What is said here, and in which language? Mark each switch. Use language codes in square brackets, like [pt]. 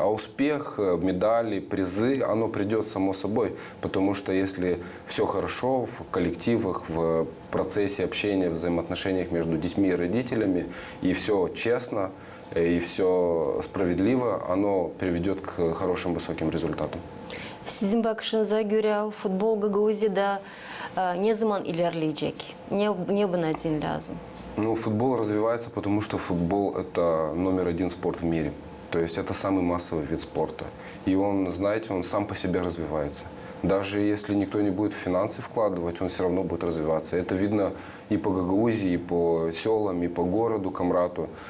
[ru] А успех, медали, призы, оно придет само собой. Потому что если все хорошо в коллективах, в процессе общения, в взаимоотношениях между детьми и родителями, и все честно, и все справедливо, оно приведет к хорошим высоким результатам. [gag] Sizin bakışınıza göre futbol Gagauziya'da ne zaman ilerleyecek? Ne buna için lazım? [ru] Ну, футбол развивается, потому что футбол – это номер один спорт в мире. То есть это самый массовый вид спорта. И он, знаете, он сам по себе развивается. Даже если никто не будет в финансы вкладывать, он все равно будет развиваться. Это видно и по Гагаузии, и по селам, и по городу Камрату.